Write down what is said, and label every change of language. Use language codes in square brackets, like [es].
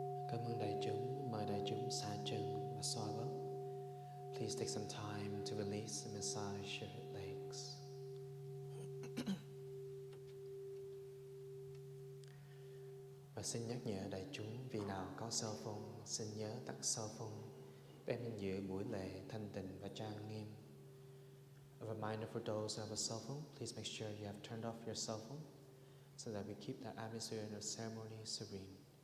[vi] Cảm ơn đại chúng, mời đại chúng xả chân và xoa bóp. [en] Please take some time to release and massage your legs. [vi] Và xin nhắc nhở đại chúng, vì nào có cell phone, xin nhớ tắt cell phone, đem đến giữa buổi lễ thanh tịnh và trang nghiêm. [en] A reminder for those who have a cell phone, please make sure you have turned off your cell phone so that we keep the atmosphere of the ceremony serene.